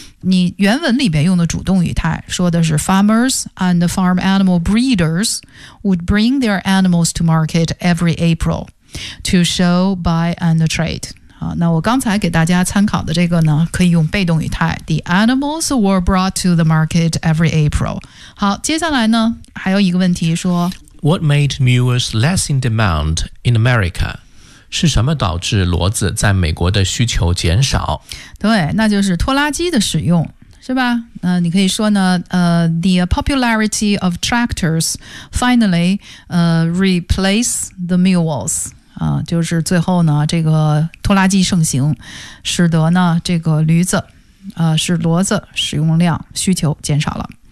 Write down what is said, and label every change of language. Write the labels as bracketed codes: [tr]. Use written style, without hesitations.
[zh] 你原文里边用的主动语态说的是 [en] ,Farmers and the farm animal breeders would bring their animals to market every April. To show, buy, and trade. [zh] 好，那我刚才给大家参考的这个呢，可以用被动语态。 [en] The animals were brought to the market every April. [zh] 好，接下来呢，还有一个问题说 [en] What made mules less in demand in America? [zh] 是什么导致骡子在美国的需求减少？对，那就是拖拉机的使用。是吧？你可以说呢， [en] the popularity of tractors finally replace the mules。 [zh] 就是最后呢，这个拖拉机盛行，使得呢这个驴子，是骡子使用量需求减少了。